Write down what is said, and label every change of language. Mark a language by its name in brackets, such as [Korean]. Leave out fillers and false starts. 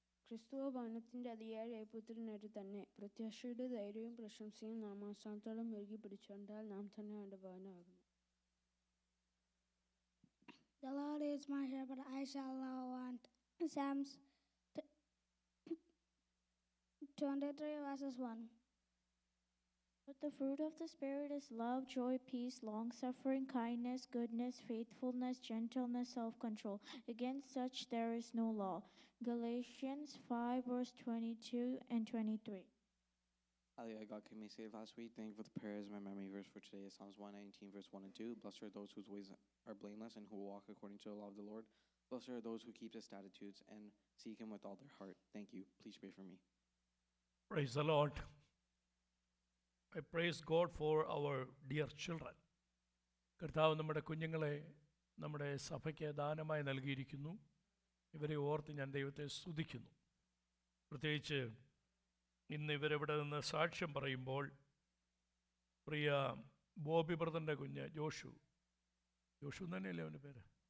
[Malayalam] ക്രിസ്തുവ ഭവനത്തിന്റെ അധികാരിയായി പുത്രനായിട്ട് തന്നെ പ്രത്യാശയുടെ ധൈര്യവും പ്രശംസയും നാമാസ്ഥാനത്തോളം മുറുകി പിടിച്ചുകൊണ്ടാൽ നാം തന്നെ അവന്റെ ഭവനമാകുന്നു. [English] The Lord is my shepherd, I shall not want. Psalms 23 verses 1. But the fruit of the Spirit is love, joy, peace, long-suffering, kindness, goodness, faithfulness, gentleness, self-control. Against such there is no law. Galatians 5 verse 22 and 23. Hallelujah, God came me saved last week. Thank you for the prayers. My memory verse for today is Psalms 119 verse 1 and 2. Blessed are those whose ways are blameless and who walk according to the law of the Lord. Blessed are those who keep his statutes and seek him with all their heart. Thank you. Please pray for me. Praise the Lord. I praise God for our dear children. [Malayalam] കർത്താവ് നമ്മുടെ കുഞ്ഞുങ്ങളെ നമ്മുടെ സഭയ്ക്ക് ദാനമായി നൽകിയിരിക്കുന്നു. ഇവരെ ഓർത്ത് ഞാൻ ദൈവത്തെ സ്തുതിക്കുന്നു. പ്രത്യേകിച്ച് ഇന്ന് ഇവരെവിടെ നിന്ന് സാക്ഷ്യം പറയുമ്പോൾ പ്രിയ ബോബി ബ്രദറിൻ്റെ കുഞ്ഞ് ജോഷു തന്നെയല്ലേ അവൻ്റെ പേര്?